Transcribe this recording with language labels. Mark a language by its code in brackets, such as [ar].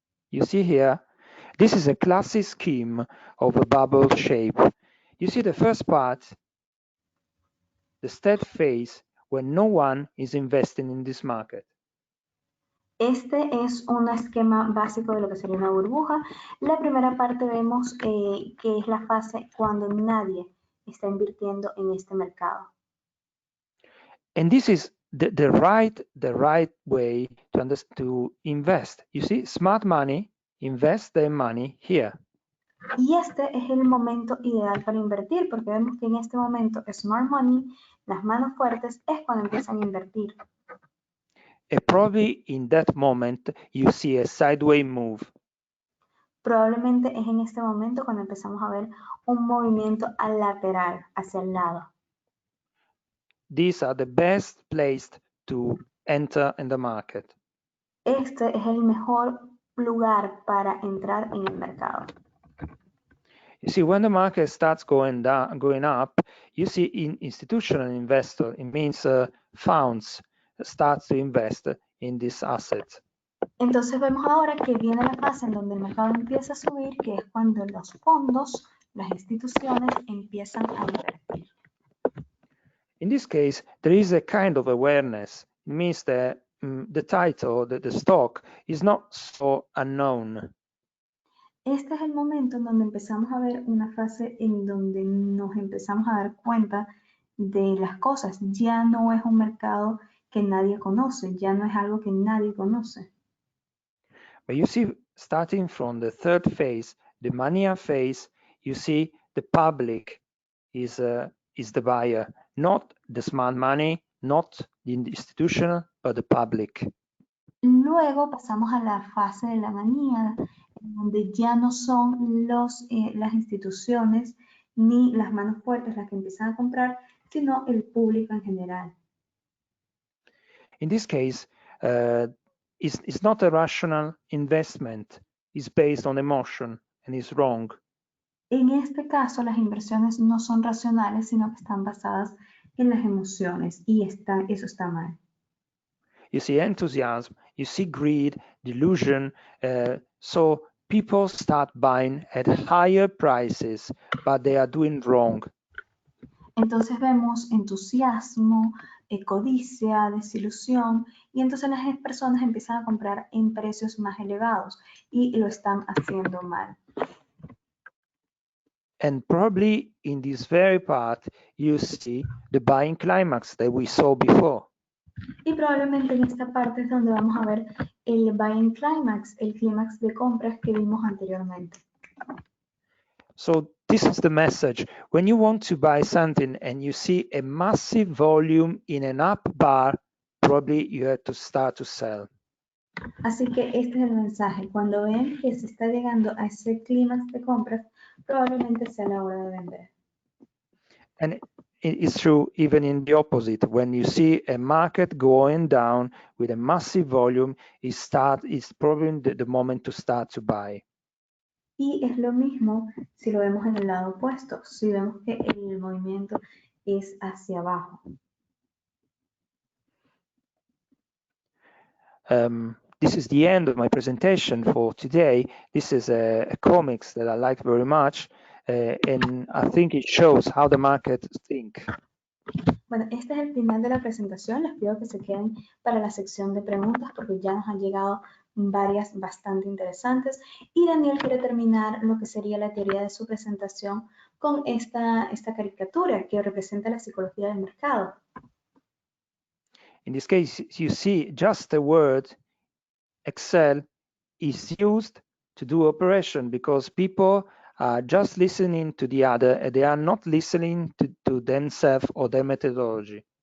[en] You see here, this is a classic scheme of a bubble shape. You see the first part, the steady phase when no one is investing in this market. [es] Este es un esquema básico de lo que sería una burbuja. La primera parte vemos que es la fase cuando nadie está invirtiendo en este mercado. [en] And this is the right way to invest. You see, smart money invest their money here. [es] Y este es el momento ideal para invertir, porque vemos que en este momento smart money, las manos fuertes, es cuando empiezan a invertir. [en] Probably in that moment you see a sideways move. [es] Probablemente es en este momento cuando empezamos a ver un movimiento al lateral, hacia el lado. [en] These are the best placed to enter in the market. [es] Este es el mejor lugar para entrar en el mercado. [en] You see, when the market starts going up, you see institutional investor, it means funds start to invest in this asset. [es] Entonces vemos ahora que viene la fase en donde el mercado empieza a subir, que es cuando los fondos, las instituciones empiezan a invertir. [en] In this case, there is a kind of awareness. It means that the title, the stock, is not so unknown. [es] Este es el momento en donde empezamos a ver una fase en donde nos empezamos a dar cuenta de las cosas. Ya no es un mercado que nadie conoce, ya no es algo que nadie conoce. [en] But you see, starting from the third phase, the mania phase, you see the public is the buyer, not the smart money, not the institutional, but the public. [es] Luego pasamos a la fase de la manía, en donde ya no son las instituciones ni las manos fuertes las que empiezan a comprar, sino el público en general. [en] In this case, it's not a rational investment. It's based on emotion and is wrong. [es] En este caso, las inversiones no son racionales, sino que están basadas en las emociones y eso está mal. [en] You see enthusiasm, you see greed, delusion, so people start buying at higher prices, but they are doing wrong. [es] Entonces vemos entusiasmo, codicia, desilusión, y entonces las personas empiezan a comprar en precios más elevados y lo están haciendo mal. [en] And probably in this very part, you see the buying climax that we saw before. [es] Y probablemente en esta parte es donde vamos a ver el buying climax, el clímax de compras que vimos anteriormente. [en] So this is the message. When you want to buy something and you see a massive volume in an up bar, probably you have to start to sell. [es] Así que este es el mensaje. Cuando ven que se está llegando a ese clímax de compras, probablemente sea la hora de vender. [en] And it's true even in the opposite. When you see a market going down with a massive volume, it's probably the moment to start to buy. [es] Y es lo mismo si lo vemos en el lado opuesto, si vemos que el movimiento es hacia abajo. [en] This is the end of my presentation for today. This is a comics that I like very much, and I think it shows how the market think. [es] Bueno, este es el final de la presentación. Les pido que se queden para la sección de preguntas porque ya nos han llegado varias bastante interesantes. Y Daniel quiere terminar lo que sería la teoría de su presentación con esta caricatura que representa la psicología del mercado. [en] In this case, you see just the word Excel is used to do operation because people are just listening to the other and they are not listening to themselves or their methodology.